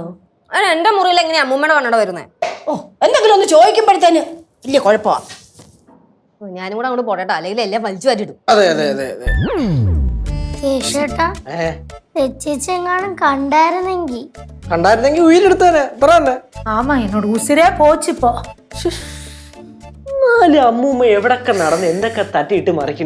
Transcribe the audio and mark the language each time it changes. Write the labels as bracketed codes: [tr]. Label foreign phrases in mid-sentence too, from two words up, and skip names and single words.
[ml] എന്റെ മുറിയിൽ എങ്ങനെയാ അമ്മൂമ്മയുടെ കണ്ണട വരുന്നേ? ഓ എന്തെങ്കിലും ഒന്ന് ചോദിക്കുമ്പോഴത്തേന് വലിയ കുഴപ്പമാ. ഞാനും കൂടെ അങ്ങോട്ട് പോട്ടെട്ടോ, അല്ലെങ്കിൽ എല്ലാം വലിച്ചു മാറ്റിടും. അതെ അതെ അതെ അതെ. കേശേട്ടാ, ചേച്ചെങ്ങാനും കണ്ടായിരുന്നെങ്കിൽ ഉയിലെടുത്തേനെ. അത്ര തന്നെ. [ta] ஆமா, என்னோட உசிரே போச்சு இப்போ. [ml] എന്നാലും അമ്മൂമ്മ എവിടൊക്കെ നടന്ന് എന്തൊക്കെ തട്ടിയിട്ട് മറിക്കണ്.